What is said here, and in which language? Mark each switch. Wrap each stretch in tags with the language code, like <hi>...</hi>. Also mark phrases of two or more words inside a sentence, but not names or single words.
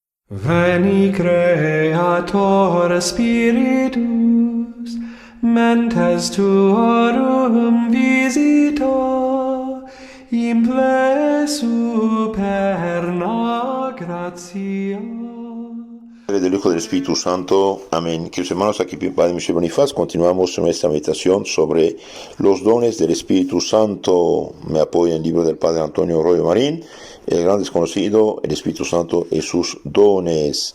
<la>Veni Creator Spiritus, mentes tuorum visita, imple superna gratia.</la> <es>Del Hijo del Espíritu Santo. Amén. Queridos hermanos, aquí Padre Michel Bonifaz, continuamos nuestra meditación sobre los dones del Espíritu Santo. Me apoya el libro del Padre Antonio Royo Marín, El Gran Desconocido, el Espíritu Santo y sus dones.</es>